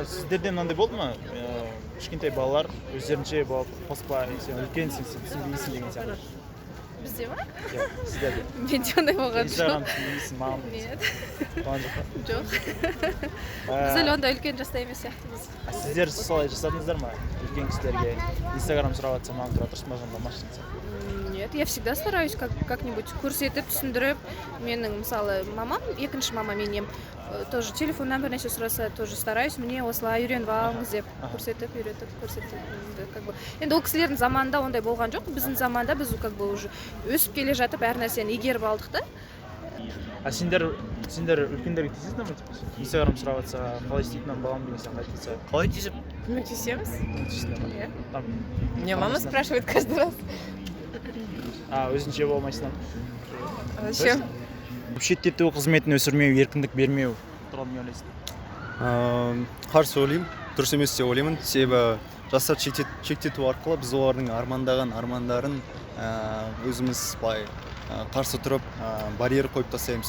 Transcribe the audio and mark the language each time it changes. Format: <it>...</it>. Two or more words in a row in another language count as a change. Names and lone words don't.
<kk>Сіздерде мынандай болды ма? Кішкентай балалар өздерінше болып қоспа, сен үлкенсің, сен түсінбейсің деген сияқты. Бізде ма? Иә, сіздерде. Менде ондай болған Инстаграм жоқ. түсінбейсің, маған</kk> <ru>Нет.</ru> <kk>болған жоқ па? Жоқ. Біз әлі ондай үлкен жаста емес сияқтымыз. Сіздер солай жасадыңыздар ма? Үлкен кісілерге инстаграм сұрап жатса, маған тұра тұршы, маған болмашы деген сияқты.</kk> <ru>Нет, я всегда стараюсь как-нибудь</ru> <kk>көрсетіп, түсіндіріп. Менің мысалы мамам, екінші мама менем, тоже телефоннан бір нәрсе сұраса,</kk> <ru>тоже стараюсь.</ru> <kk>Мне осылай үйреніп алыңыз деп көрсетіп, енді ол кісілердің заманында ондай болған жоқ. Біздің заманда біз</kk> <ru>как бы уже</ru> <kk>өсіп келе жатып әр нәрсені игеріп алдық та. Сендер үлкендерге тиісесіңдер ме? Инстаграм сұрап жатса, қалай істейтінін балам деген сияқты айтса. Қалай тиісіп? Тиісеміз. Тиісесіңдер ме?</kk> <ru>Там Меня мама спрашивает каждый раз.</ru> <kk>Өзінше болмайсыңдар.</kk> <ru>Зачем?</ru> <kk>Шеттету қызметін өсірмеу, еркіндік бермеу туралы не ойлайсың? Қарсы ойлаймын, дұрыс емес деп ойлаймын, себебі жастарды шектету арқылы біз олардың армандаған армандарын өзіміз былай қарсы тұрып барьер қойып тастаймыз.</kk>